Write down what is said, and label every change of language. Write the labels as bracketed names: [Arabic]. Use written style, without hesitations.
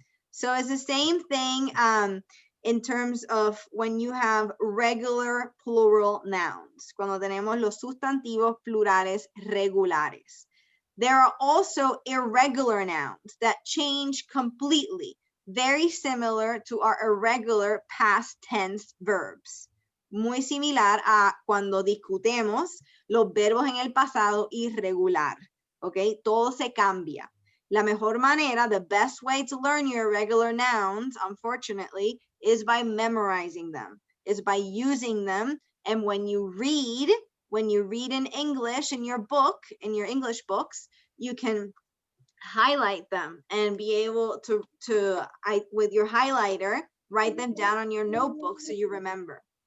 [English] So it's the same thing in terms of when you have regular plural nouns, [Spanish] cuando tenemos los sustantivos plurales regulares. [English] There are also irregular nouns that change completely, very similar to our irregular past tense verbs. [Spanish] Muy similar a cuando discutemos los verbos en el pasado irregular. ¿Ok? Todo se cambia. La mejor manera, [English] the best way to learn your irregular nouns, unfortunately, is by memorizing them, is by using them. And when you read in English in your book, in your English books, you can highlight them and be able to with your highlighter, write them down on your notebook so you remember.